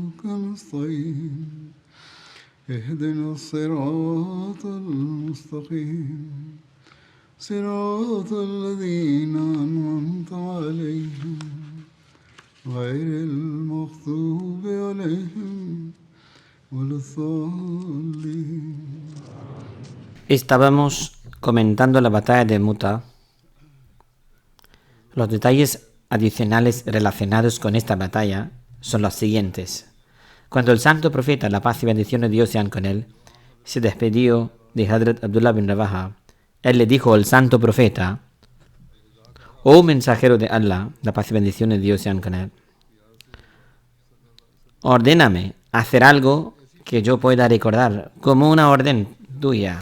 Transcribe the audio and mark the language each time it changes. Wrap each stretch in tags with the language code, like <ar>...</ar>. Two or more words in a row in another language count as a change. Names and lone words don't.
<ar>نستعين اهدنا الصراط المستقيم صراط الذين أنعمت عليهم غير المغضوب عليهم ولا الضالين.</ar> <es>Estábamos comentando la batalla de Muta. Los detalles adicionales relacionados con esta batalla son los siguientes. Cuando el santo profeta, la paz y bendición de Dios sean con él, se despidió de Hadrat Abdullah bin Rawaha, él le dijo al santo profeta: oh mensajero de Allah, la paz y bendición de Dios sean con él, ordéname hacer algo que yo pueda recordar como una orden tuya.</es>